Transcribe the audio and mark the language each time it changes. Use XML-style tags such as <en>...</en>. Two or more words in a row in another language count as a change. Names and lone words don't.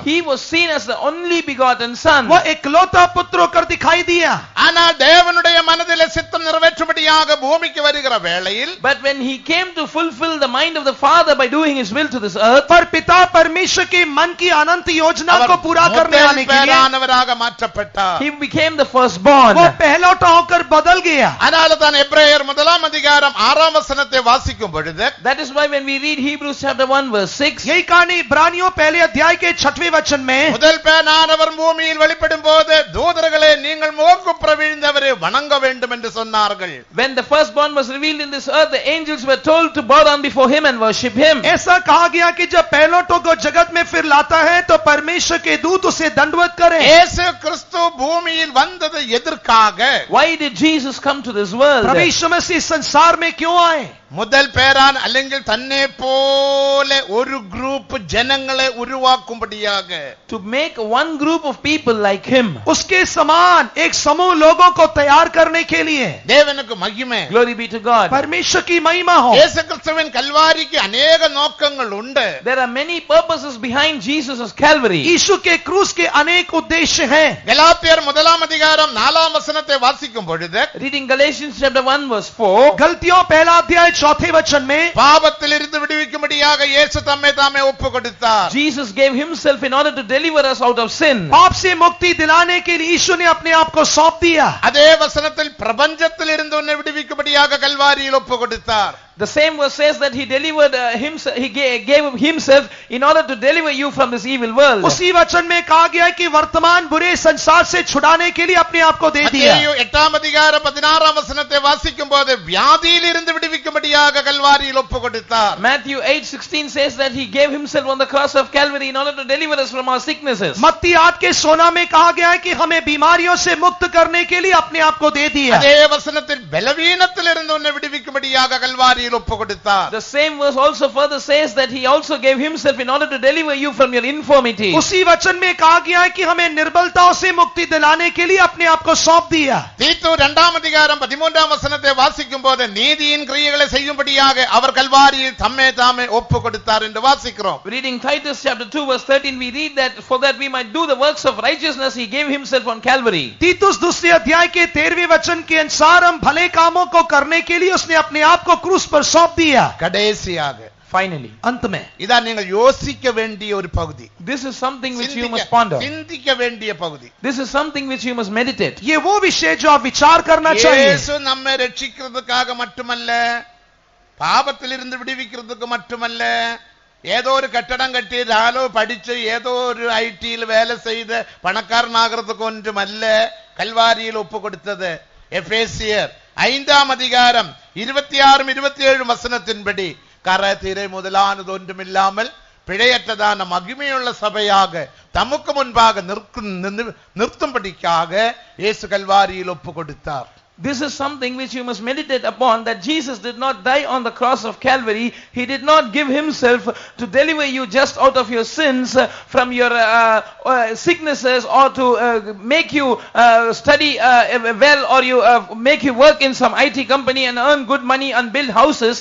<en>he was seen as the only begotten son.</en> <hi>वह इकलौता पुत्र होकर दिखाई दिया.</hi> <ta>ஆனால் தேவனுடைய மனதிலே சித்தம் நிறைவேற்றும்படியாக பூமிக்கு வருகிற வேளையில்</ta> <en>But when he came to fulfill the mind of the Father by doing his will to this earth,</en> <hi>पर पिता परमेश्वर के मन की अनंत योजना</hi> <ta>அவர்</ta> <hi>को पूरा करने</hi> <ta>முதல்</ta> <hi>आने के लिए</hi> <ta>பேரானவராக மாற்றப்பட்டார்.</ta> <en>he became the firstborn.</en> <hi>वो पहलौठा होकर बदल गया.</hi> <ta>அதனால தான் எபிரேயர் 1ஆம் அதிகாரம் 6ஆம் வசனத்தை வாசிக்கும் பொழுது</ta> <en>That is why when we read Hebrews chapter 1 verse 6,</en> <hi>यही कहानी इब्रानियों पहले अध्याय के 6वें वचन में</hi> <ta>முதல் பேரானவர் பூமியில் வெளிப்படும் போது தூதர்களே நீங்கள் முகங்கு பிரவிழ்ந்தவரை வணங்க வேண்டும் என்று சொன்னார்கள்.</ta> <en>when the firstborn was revealed in this earth, the angels were told to bow down before him and worship him.</en> <hi>ऐसा कहा गया कि जब पहलौठों को जगत में फिर लाता है तो परमेश्वर के दूत उसे दंडवत करें.</hi> <ta>இயேசு கிறிஸ்து பூமியில் வந்தது எதற்காக?</ta> <en>Why did Jesus come to this world?</en> <hi>प्रभु यीशु मसीह संसार में क्यों आए?</hi> <ta>முதல் பேரான்</ta> <ml>അല്ലെങ്കിൽ തന്നെ പോലെ</ml> <ta>ஒரு குரூப் ஜனங்களை உருவாக்கும்படியாக</ta> <en>To make one group of people like him.</en> <hi>उसके समान एक समूह लोगों को तैयार करने के लिए.</hi> <ta>தேவனுக்கு மகிமை.</ta> <en>Glory be to God.</en> <hi>परमेश्वर की महिमा हो.</hi> <ta>இயேசு கிறிஸ்துவின் கல்வாரிக்கு अनेक நோக்கங்கள் உண்டு.</ta> <en>There are many purposes behind Jesus' Calvary.</en> <hi>यीशु के क्रूस के अनेक उद्देश्य हैं.</hi> <ta>கலாத்தியர் 1ஆம் அதிகாரம் 4ஆம் வசனத்தை வாசிக்கும் பொழுது</ta> <en>Reading Galatians chapter 1 verse 4,</en> <hi>गलतियों पहला अध्याय चौथे वचन में,</hi> <ta>பாவத்திலிருந்து விடுவிக்கும்படியாக இயேசு தம்மை தாமே ஒப்பு கொடுத்தார்.</ta> <en>Jesus gave himself in order to deliver us out of sin.</en> <hi>पाप से मुक्ति दिलाने के लिए यीशु ने अपने आप को सौंप दिया।</hi> <ta>அதே வசனத்தில் பிரபஞ்சத்திலிருந்து உன்னை விடுவிக்கும்படியாக கல்வாரியில் ஒப்பு கொடுத்தார்.</ta> <en>The same verse says that he delivered himself, he gave himself in order to deliver you from this evil world.</en> <hi>उसी वचन में कहा गया है कि वर्तमान बुरे संसार से छुड़ाने के लिए अपने आप को दे दिया।</hi> <ta>மத்தேயு 8ஆம் அதிகாரம் 16ஆம் வசனத்தை வாசிக்கும்போது வியாதியிலிருந்து விடுவிக்கும்படியாக கல்வாரியில் ஒப்பு கொடுத்தார்.</ta> <en>Matthew 8:16 says that he gave himself on the cross of Calvary in order to deliver us from our sicknesses.</en> <hi>मत्ती 8 के 16 में कहा गया है कि हमें बीमारियों से मुक्त करने के लिए अपने आप को दे दिया।</hi> <ta>அதே வசனத்தில் பலவீனத்திலிருந்து உன்னை விடுவிக்கும்படியாக கல்வாரியில் ஒப்பு கொடுத்தார்.</ta> <en>The same verse also further says that he also gave himself in order to deliver you from your infirmity.</en> <hi>उसी वचन में कहा गया है कि हमें निर्बलताओं से मुक्ति दिलाने के लिए अपने आप को सौंप दिया।</hi> <ta>தீத்து 2ஆம் அதிகாரம் 13ஆம் வசனத்தை வாசிக்கும்போது நீதியின் கிரியைகளை செய்யும்படியாக அவர் கல்வாரியில் தம்மை தாமே ஒப்பு கொடுத்தார் என்று வாசிக்கிறோம்.</ta> <en>Reading Titus chapter 2 verse 13, we read that for that we might do the works of righteousness he gave himself on Calvary.</en> <hi>तीतुस 2 अध्याय के 13वें वचन के अनुसार हम भले कामों को करने के लिए उसने अपने आप को क्रूस पर सौंप दिया।</hi> <ta>கடைசியாக</ta> <en>Finally,</en> <hi>अंत में</hi> <ta>இதான் நீங்கள் யோசிக்க வேண்டிய ஒரு பகுதி.</ta> <en>this is something which you must ponder.</en> <ta>சிந்திக்க வேண்டிய பகுதி.</ta> <en>This is something which you must meditate.</en> <hi>ये वो विषय जो आप विचार करना चाहिए।</hi> <ta>இயேசு நம்மை ரட்சிக்கிறதுக்காக மட்டுமல்ல, பாவத்திலிருந்து விடுவிக்கிறதுக்கு மட்டுமல்ல, ஏதோ ஒரு கட்டடம் கட்டி ராலோ படிச்சு ஏதோ ஒரு ஐடியில் வேலை செய்து பணக்காரனாகிறதுக்கு ஒன்றுமல்ல கல்வாரியில் ஒப்பு கொடுத்தது. எபேசியர் 5ஆம் அதிகாரம் 26-27 வசனத்தின்படி கரை திரை முதலானது ஒன்றுமில்லாமல் பிழையற்றதான மகிமையுள்ள சபையாக தமக்கு முன்பாக நிறுத்தும்படிக்காக இயேசு கல்வாரியில் ஒப்பு கொடுத்தார்.</ta> <en>This is something which you must meditate upon, that Jesus did not die on the cross of Calvary. He did not give himself to deliver you just out of your sins, from your sicknesses, or to make you study well, or you make you work in some IT company and earn good money and build houses.</en>